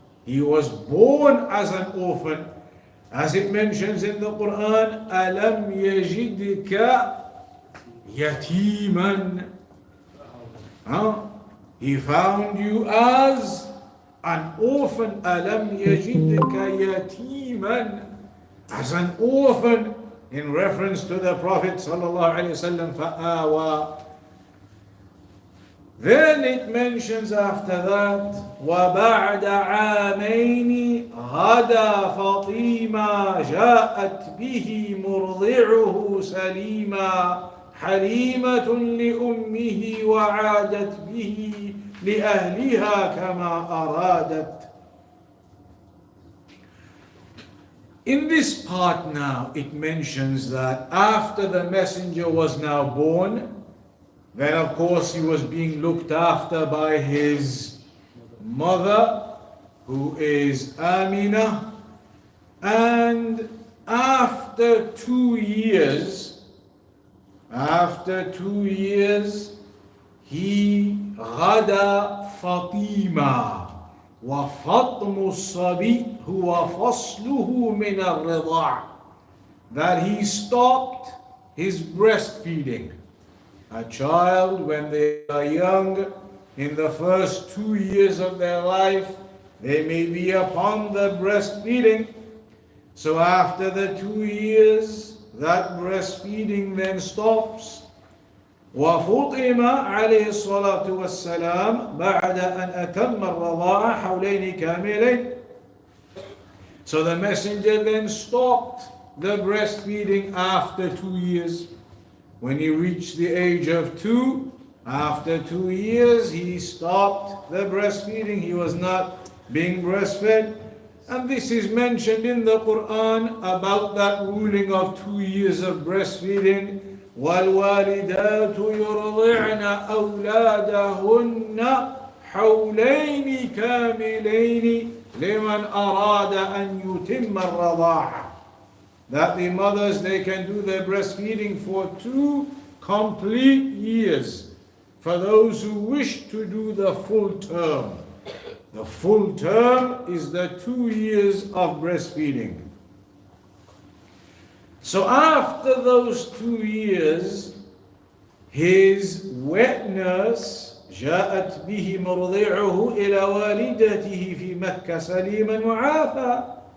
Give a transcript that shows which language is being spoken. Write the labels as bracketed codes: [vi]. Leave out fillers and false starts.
[en] He was born as an orphan. As it mentions in the Quran, [ar] أَلَمْ يَجِدْكَ يَتِيمًا. [en] He found you as an orphan. [ar] أَلَمْ يَجِدْكَ يَتِيمًا. [en] As an orphan, in reference to the Prophet ﷺ, [ar] فَآوَى. [en] Then it mentions after that, [ar] وَبَعْدَ عَامَيْنِ غَدَى فَطِيمًا جَاءَتْ بِهِ مُرْضِعُهُ سَلِيمًا حَلِيمَةٌ لِأُمِّهِ وَعَادَتْ بِهِ لِأَهْلِهَا كَمَا أَرَادَتْ. [en] In this part now, it mentions that after the messenger was now born, then of course he was being looked after by his mother, who is Amina, and after 2 years, he [ar] غدا فاطمة وفطم الصبي هو فصله من الرضاع, [en] that he stopped his breastfeeding. A child, when they are young, in the first 2 years of their life, they may be upon the breastfeeding. So after the 2 years, that breastfeeding then stops. [ar] وفطم عليه الصلاة والسلام بعد أن أتم الرضاعة حولين كاملين. [en] So the messenger then stopped the breastfeeding after 2 years. When he reached the age of 2, after 2 years, he stopped the breastfeeding. He was not being breastfed. And this is mentioned in the Quran about that ruling of 2 years of breastfeeding. [ar] وَالْوَالِدَاتُ يُرْضِعْنَ أَوْلَادَهُنَّ حَوْلَيْنِ كَامِلَيْنِ لِمَنْ أَرَادَ أَنْ يُتِمَّ الرَّضَاعَةَ. [en] That the mothers, they can do their breastfeeding for 2 complete years, for those who wish to do the full term. The full term is the 2 years of breastfeeding. So after those 2 years, his wet nurse [ar] جاءت به مرضعه إلى والدته في مكة سليما وعافى.